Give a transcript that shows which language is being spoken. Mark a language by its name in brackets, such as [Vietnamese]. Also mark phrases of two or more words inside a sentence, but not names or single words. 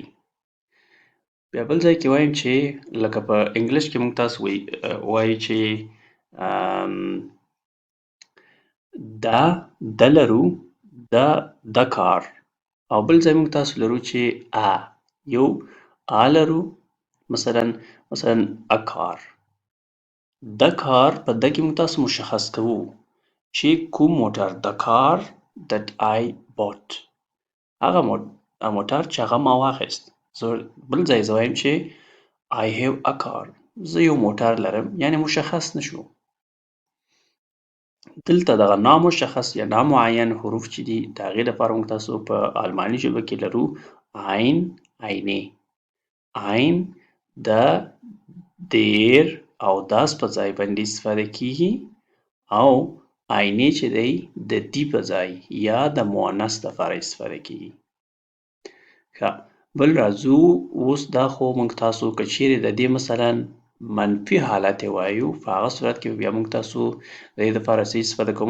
[Pashto] بیا بل ځای کې وایم چې لکه په انګلیش کې موږ تاسو وایو چې د لرو [English] the car, [Pashto] او بل ځای موږ تاسو لرو چې یو لرو مثلا [English] a car. the car [Pashto] په د کې موږ تاسو مشخص کوو چې کوم موټر، [English] the car that I bought, [Pashto] هغه موټر چې هغه ما واخیست. بل ځای زه وایم چې [English] I have a car، [Pashto] زه یو موټر لرم، یعنی مشخص نشو. دلته دغه نامشخص یا نامعین حروف چې دي د هغې دپاره موږ تاسو په الماني ژبه کې لرو [German] ein، eine. [Pashto] ein د دیر او داس په ځای باندې استفاده کیږي، او eine چې دی د دی په ځای یا د مؤنث دپاره استفاده کیږي. ښه، بل راځو اوس دا خو موږ تاسو که چیرې د دې مثلا منفي حالت یې وایو، په هغه صورت کې بیا موږ تاسو د دې دپاره څه استفاده کوو.